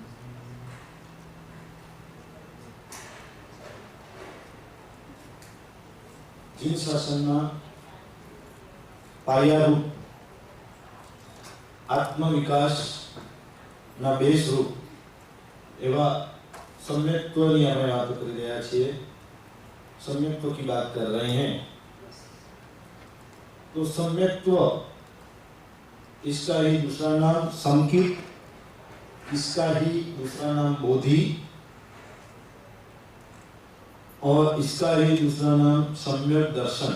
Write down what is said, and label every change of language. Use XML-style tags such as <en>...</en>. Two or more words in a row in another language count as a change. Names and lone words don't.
<gu>જીન શાસનના પાયારૂપ આત્મવિકાસના બેસરૂપ એવં સમ્યક્ત્વની આપણે વાત કરી રહ્યા છીએ।</gu> <hi>सम्यक्त्व की बात कर रहे हैं तो सम्यक्त्व इसका ही दूसरा नाम समकित, इसका ही दूसरा नाम बोधि और इसका ही दूसरा नाम सम्यक दर्शन।</hi>